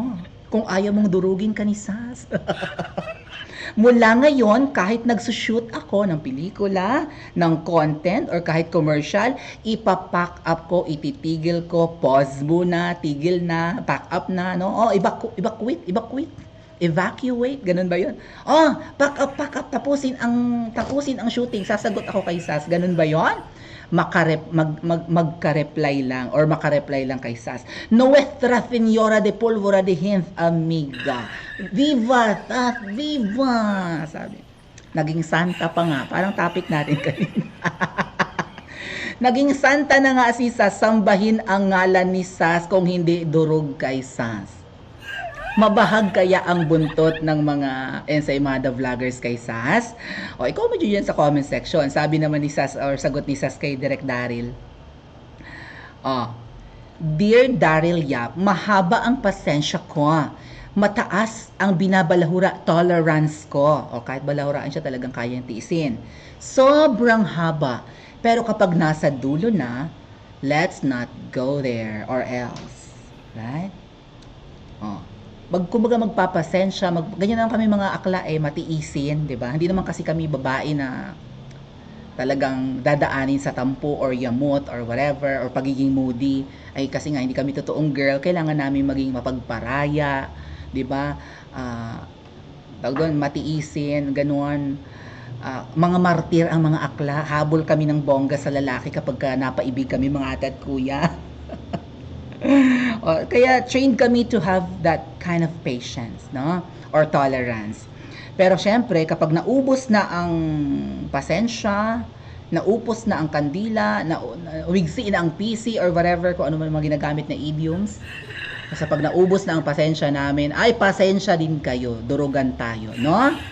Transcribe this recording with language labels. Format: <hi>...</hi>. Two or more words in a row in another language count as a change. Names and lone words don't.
<tl>Kung ayaw mong durugin ka ni Sas. Mula ngayon, kahit nagsushoot ako ng pelikula, ng content, or kahit commercial, ipapack up ko, ititigil ko, pause muna, tigil na,</tl> <en>pack up</en> <tl>na, no? Evacuate, ganun ba yun?</tl> <en>Pack up,</en> <tl>tapusin ang shooting, sasagot ako kay Sas, ganun ba yun? Magka-reply lang or makareply lang kay Sas.</tl> <es>Nuestra Señora de Pólvora de Hens, amiga. Viva! Viva!</es> <tl>Sabi. Naging santa pa nga. Parang topic natin kanina. Naging santa na nga si Sas. Sambahin ang ngalan ni Sas kung hindi durog kay Sas. Mabahag kaya ang buntot ng mga Ensaymada Vloggers kay Sas? I-comment nyo yan sa</tl> <en>comment section.</en> <tl>Sabi naman ni Sas or sagot ni Sas kay Direk Daryl. Dear Daryl Yap, mahaba ang pasensya ko. Mataas ang binabalahura tolerance ko. Kahit balahuraan siya talagang kayang tiisin. Sobrang haba. Pero kapag nasa dulo na,</tl> <en>let's not go there or else. Right?</en> <tl>Kumbaga magpapasensya, ganyan naman kami mga akla matiisin, 'di ba? Hindi naman kasi kami babae na talagang dadaanin sa tampo or yamot</tl> <en>or whatever</en> <tl>or pagiging moody, ay kasi nga hindi kami totoong girl, kailangan namin maging mapagparaya, 'di ba? Tawag doon, matiisin, ganoon. Mga martir ang mga akla, habol kami ng bongga sa lalaki kapag napaibig kami mga ate at kuya.</tl> <en>Kaya trained kami to have that kind of patience, no? Or tolerance.</en> <tl>Pero syempre, kapag naubos na ang pasensya, naupos na ang kandila, uwigsi na ang PC</tl> <en>or whatever,</en> <tl>kung ano man mga ginagamit na idioms, kasi pag naubos na ang pasensya namin, ay pasensya din kayo, durugan tayo, no?</tl>